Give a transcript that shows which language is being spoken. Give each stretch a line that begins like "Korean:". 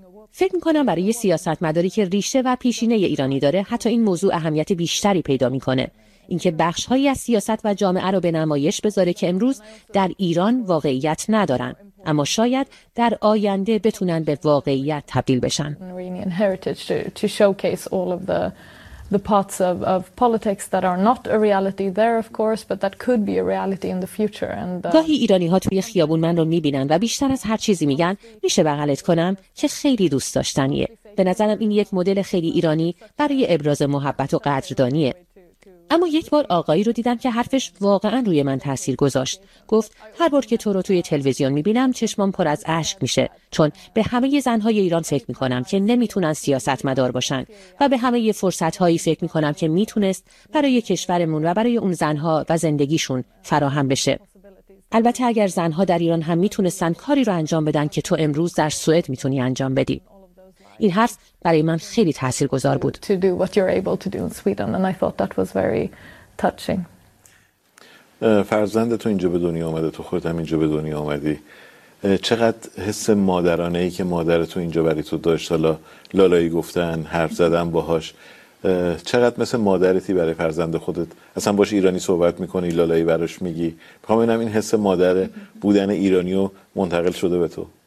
Persian: فکر میکنم برای سیاستمداری که ریشه و پیشینه ایرانی داره حتی این موضوع اهمیت بیشتری پیدا میکنه. اینکه بخش‌هایی از سیاست و جامعه رو به نمایش بذاره که امروز در ایران واقعیت ندارن، اما شاید در آینده بتونن به واقعیت تبدیل بشن.
English: The parts of politics that are not a reality there, of course, but that could be a reality in the future. And
Persian: گاهی ایرانی‌ها توی خیابون من رو می‌بینن و بیشتر از هر چیزی میگن میشه بغلت کنم، که خیلی دوست داشتنیه. به نظرم این یک مدل خیلی ایرانی برای ابراز محبت و قدردانیه. اما یک بار آقایی رو دیدم که حرفش واقعا روی من تاثیر گذاشت. گفت هر بار که تو رو توی تلویزیون میبینم چشمام پر از اشک میشه، چون به همه زنهای ایران فکر میکنم که نمیتونن سیاستمدار باشن و به همه فرصتهایی فکر میکنم که میتونست برای کشورمون و برای اون زنها و زندگیشون فراهم بشه. البته اگر زنها در ایران هم میتونستن کاری رو انجام بدن که تو امروز در سوئد میتونی انجام بدی. این حرف برای من خیلی تاثیرگذار بود.
English: To do what you're able to do in Sweden and I thought that was very touching.
Persian: فرزندت اینجا به دنیا اومده، تو خودت هم اینجا به دنیا اومدی. چقدر حس مادرانه ای که مادرت تو اینجا برای تو داشت، حالا لالایی گفتن، حرف زدن باهاش، چقدر مثل مادرتی برای فرزند خودت؟ اصلا باش ایرانی صحبت میکنی، لالایی براش میگی، میخوام ببینم این حس مادر بودن ایرانیو منتقل شده به تو.